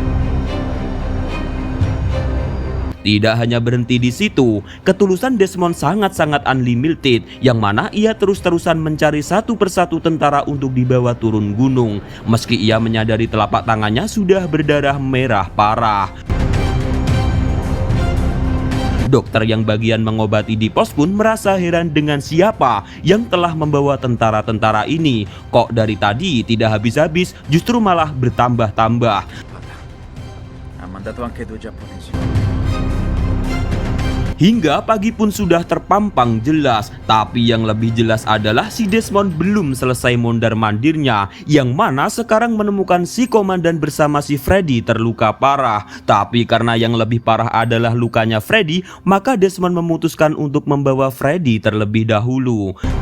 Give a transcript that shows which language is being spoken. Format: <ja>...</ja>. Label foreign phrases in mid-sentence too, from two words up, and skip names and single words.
<id>Tidak hanya berhenti di situ, ketulusan Desmond sangat-sangat unlimited, yang mana ia terus-terusan mencari satu persatu tentara untuk dibawa turun gunung, meski ia menyadari telapak tangannya sudah berdarah merah parah. Dokter yang bagian mengobati di pos pun merasa heran dengan siapa yang telah membawa tentara-tentara ini. Kok dari tadi tidak habis-habis, justru malah bertambah-tambah.</id> <it>Ha mandato anche 2 giapponesi.</it> <id>Hingga pagi pun sudah terpampang jelas, tapi yang lebih jelas adalah si Desmond belum selesai mondar-mandirnya, yang mana sekarang menemukan si komandan bersama si Freddy terluka parah. Tapi karena yang lebih parah adalah lukanya Freddy, maka Desmond memutuskan untuk membawa Freddy terlebih dahulu.</id>